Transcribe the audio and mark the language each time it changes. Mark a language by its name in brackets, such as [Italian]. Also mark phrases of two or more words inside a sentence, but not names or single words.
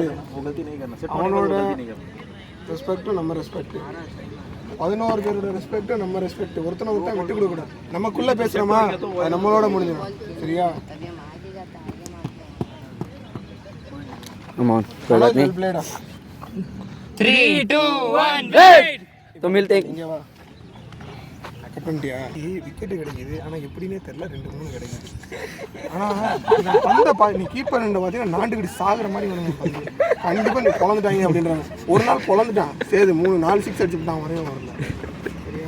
[Tamil] அவனோட ரெஸ்பெக்டும் நம்ம ரெஸ்பெக்ட், 11 பேரோட ரெஸ்பெக்டும் நம்ம ரெஸ்பெக்ட். ஒருத்தனை விட்டா விட்டு கொடுக்கூடாது. நமக்குள்ளே பேசுகிறோமா அது நம்மளோட முடிஞ்சிடும். சரியா? ஆமாம். பிளேடா [English] 3, 2, 1 wait. [Hindi] तो मिलते हैं. [Tamil] இங்கே வா. கட் பண்ணிட்டியா? விக்கெட்டு கிடைக்குது, ஆனால் எப்படின்னே தெரில, 2-3 கிடைக்குது. ஆனால் பந்தை நீ கீப்பர் பார்த்தீங்கன்னா நாண்டுக்கிட்டு சாகுற மாதிரி வேணும். கண்டிப்பாக நீ பொழந்துட்டாங்க அப்படின்றாங்க. ஒரு நாள் பொழந்துட்டான், சரி 3-4 6 அடிச்சுட்டான், வரையும் வரல. சரியா?